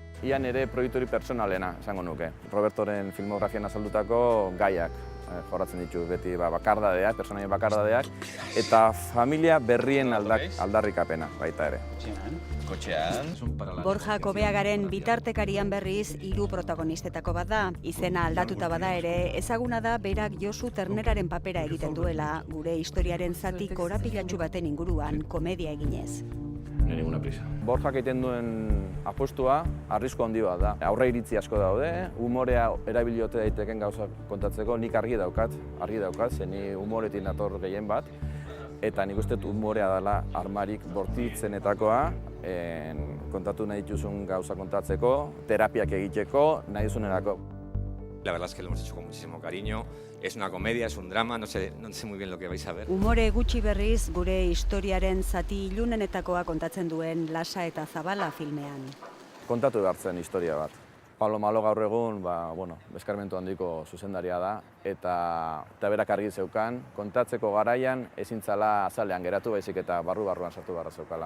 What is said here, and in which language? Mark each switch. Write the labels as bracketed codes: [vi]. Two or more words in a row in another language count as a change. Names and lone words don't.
[eu] Ian ere proiektu hori pertsonalena, esango nuke. Robertoren filmografian azaldutako gaiak jorratzen ditu, beti bakardadeak, personaien bakardadeak, eta familia berrien aldarrikapena baita ere. Kotxean. Borja Kobeagaren bitartekarian berriz 3 protagonistetako bat da. Izena aldatuta bada ere, ezaguna da berak Josu Terneraren papera egiten duela, gure historiaren zati korapilatsu baten inguruan komedia eginez. [es] No hay ninguna prisa. [eu] Borjak egiten duen apostua arrisku handi bat da. Aurre iritzi asko daude, humorea erabiliote daiteken gauzak kontatzeko, nik argi daukat, ze ni humoretik nator gehien bat, eta nik uste humorea dela armarik bortitzenetakoa, kontatu nahi dituzun gauza kontatzeko, terapiak egiteko, nahi duzunerako. [es] La verdad es que lo hemos hecho con muchísimo cariño. Es una comedia, es un drama, no sé muy bien lo que vais a ver. [eu] Humore gutxi berriz gure historiaren zati ilunenetakoa kontatzen duen Lasa eta Zabala filmean. Kontatu behar zen historia bat. Pablo Malo gaur egun, eskarmentu handiko zuzendaria da, eta berak argi zeukan, kontatzeko garaian ezin zela azalean geratu baizik eta barruan sartu beharra zeukala.